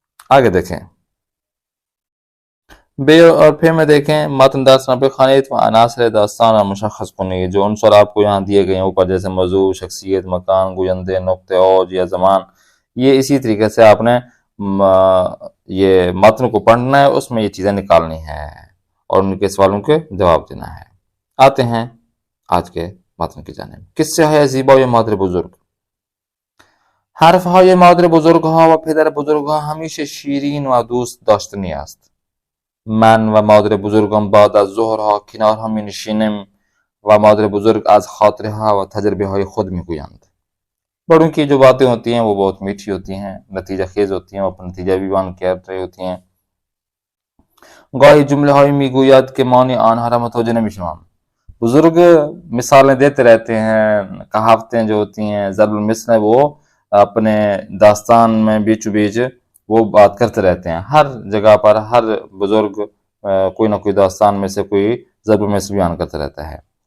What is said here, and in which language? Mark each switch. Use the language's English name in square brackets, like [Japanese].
[Urdu] آگے دیکھیں بے اور پھر میں دیکھیں متن داستان پہ خانیت و عناصر داستان اور مشخص کنی، جو عنصر آپ کو یہاں دیے گئے ہیں اوپر، جیسے موضوع، شخصیت، مکان، گویندے، نقطہ اوج یا زمان، یہ اسی طریقے سے آپ نے یہ متن کو پڑھنا ہے، اس میں یہ چیزیں نکالنی ہیں اور ان کے سوالوں کے جواب دینا ہے۔ آتے ہیں آج کے متن کی جانب۔ [Persian] قصه های زیبای مادر بزرگ. حرف های مادر بزرگ ها و پدر بزرگ ها همیشه شیرین و دوست داشتنی است. من و مادر بزرگم بعد از ظهرها کنار هم می نشینیم و مادر بزرگ از خاطره ها و تجربه های خود می گویند. [Urdu] بڑوں کی جو باتیں ہوتی ہیں وہ بہت میٹھی ہوتی ہیں، نتیجہ خیز ہوتی ہیں، وہ اپنا نتیجہ بھی بیان کر رہی ہوتی ہیں۔ [Persian] گاہی جمله هایی میگوید که معنی آنها را متوجه نمیشوم. [Urdu] بزرگ مثالیں دیتے رہتے ہیں، کہاوتیں جو ہوتی ہیں، ضرب المثل وہ اپنے داستان میں بیچو بیچ وہ بات کرتے رہتے ہیں۔ ہر جگہ پر ہر بزرگ کوئی نہ کوئی داستان میں سے کوئی ضرب المثل بیان کرتا رہتا ہے۔